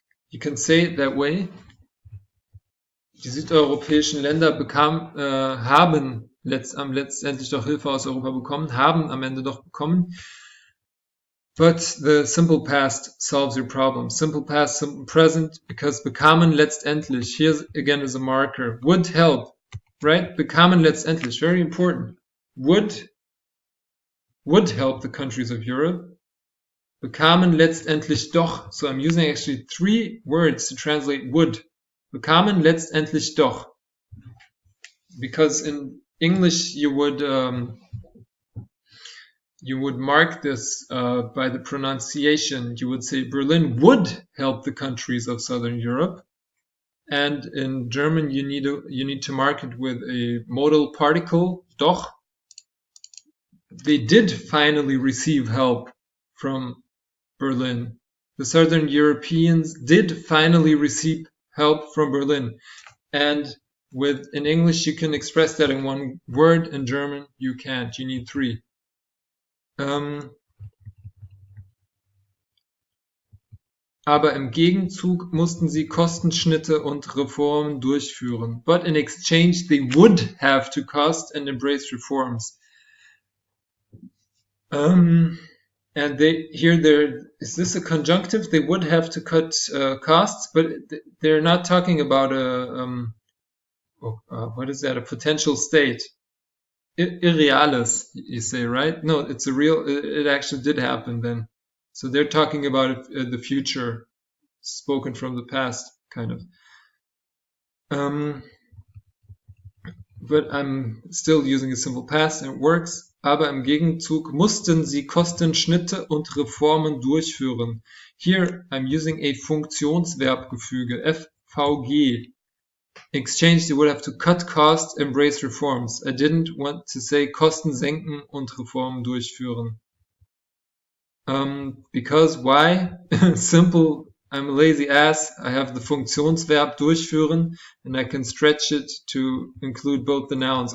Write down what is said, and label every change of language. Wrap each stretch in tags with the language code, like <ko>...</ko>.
<en>You can say it that way.</en> <de>Die südeuropäischen Länder haben letztendlich doch Hilfe aus Europa bekommen, haben am Ende doch bekommen.</de> <en>But the simple past solves your problem. Simple past, simple present, because</en> <de>bekamen letztendlich,</de> <en>here again is a marker, would help, right?</en> <de>Bekamen letztendlich,</de> <en>very important. Would help the countries of Europe.</en> <de>Bekamen letztendlich doch.</de> <en>So I'm using actually 3 words to translate would.</en> <de>Bekamen letztendlich doch.</de> <en>Because in English you would mark this by the pronunciation. You would say Berlin would help the countries of Southern Europe. And in German you need to mark it with a modal particle, doch. They did finally receive help from Berlin. The Southern Europeans did finally receive help from Berlin. And in English, you can express that in 1 word. In German, you can't. You need 3.</en> <de>Aber im Gegenzug mussten sie Kostenschnitte und Reformen durchführen.</de> <en>But in exchange, they would have to cost and embrace reforms. And is this a conjunctive? They would have to cut costs, but they're not talking about what is that? A potential state. Irreales, you say, right? No, it's it actually did happen then. So they're talking about the future, spoken from the past, kind of. But I'm still using a simple past and it works.</en> <de>Aber im Gegenzug mussten sie Kostenschnitte und Reformen durchführen.</de> <en>Here I'm using a Funktionsverbgefüge, FVG. Exchange, they would have to cut costs, embrace reforms. I didn't want to say</en> <de>Kosten senken und Reformen durchführen.</de> <en>Because why? Simple, I'm a lazy ass. I have the Funktionsverb durchführen and I can stretch it to include both the nouns.</en>